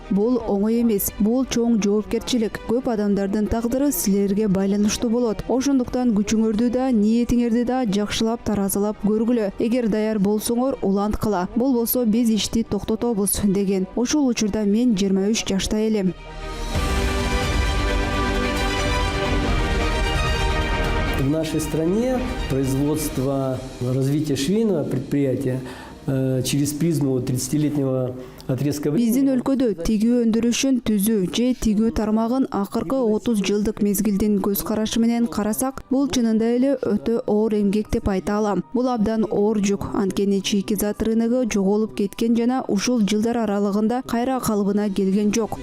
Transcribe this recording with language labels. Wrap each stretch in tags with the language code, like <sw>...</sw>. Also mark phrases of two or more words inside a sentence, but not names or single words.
<ky>Бул оңой эмес. Бул чоң жоопкерчилик. Көп адамдардын тагдыры силерге байланыштуу болот. Ошондуктан күчүңөрдү да, ниетиңерди да жакшылап таразалап көргүлө. Эгер даяр болсоңор, уланткыла. Болбосо биз ишти токтотобуз деген. Ошол учурда мен 23 жашта элем.</ky> <ru>В нашей стране производство, развитие швейного предприятия через призму 30-летнего отрезка</ru> <ky>Биздин</ky> <ru>времени.</ru> <ky>өлкөдө тигүү өндүрүшүн түзүү же тигүү тармагын акыркы 30 жылдык мезгилдин көз карашы менен карасак, бул чынында эле өтө оор эмгек деп айта алам. Бул абдан оор жүк, анткени чийки зат рыногу жоголуп кеткен жана ушул жылдар аралыгында кайра калыбына келген жок.</ky>